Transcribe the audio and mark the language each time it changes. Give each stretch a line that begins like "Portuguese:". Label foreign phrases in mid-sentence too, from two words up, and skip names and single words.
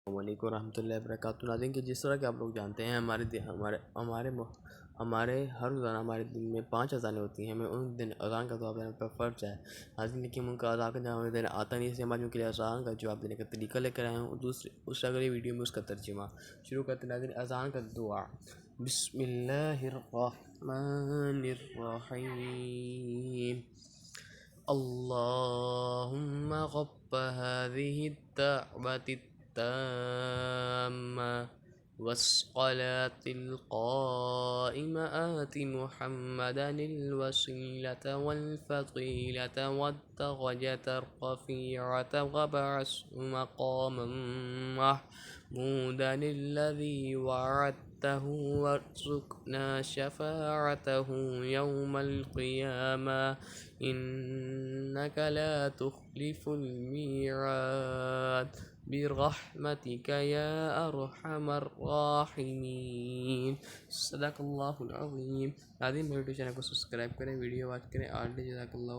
Arabic: وعليكم رحمة الله وبركاته.
Urdu: ناظرین کہ جس طرح کہ آپ لوگ جانتے ہیں ہمارے ہر روزانہ ہمارے دن میں 5 اذانیں ہوتی ہیں. ہمیں ان دن اذان کا جواب دینا فرض ہے۔ ناظرین لیکن ان کا اذان کا جواب دینا آتا نہیں، اس لیے ہم ان کے لیے اذان کا جواب دینے کا طریقہ لے کر آئے ہوں. اس اگلی ویڈیو میں اس کا ترجمہ شروع کرتے ہیں. ناظرین اذان کا دعا
Arabic: بسم الله الرحمن الرحيم اللهم رب هذه الدعوة التامة والصلاة القائمة آت محمدا الوسيلة والفضيلة والدرجة الرفيعة وابعثه مقاما محمودا الذي وعدته وارزقنا شفاعته يوم القيامة إنك لا تخلف الميعاد برحمتك يا أرحم الراحمين. صدق الله العظيم.
Urdu: ناظرین میرے یوٹیوب چینل کو سبسکرائب کریں,
English: video watch
Urdu: کریں.
Arabic: جزاك الله.